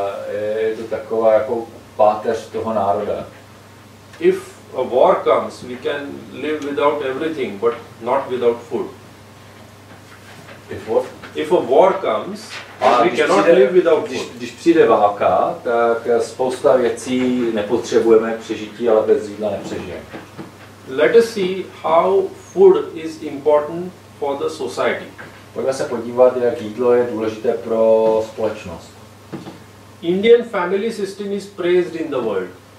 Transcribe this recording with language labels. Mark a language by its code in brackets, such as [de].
[cs] Je to taková jako páteř toho národa. [en] If a war comes, we can live without everything, but not without food. If a war comes, we cannot live without food. [cs] Když přijde válka, tak spousta věcí nepotřebujeme k přežití, ale bez jídla nepřežijeme. [en] Let us see how food is important for the society. [cs] Pojďme se podívat, jak jídlo je důležité pro společnost. [en] Indian family system is praised in the world.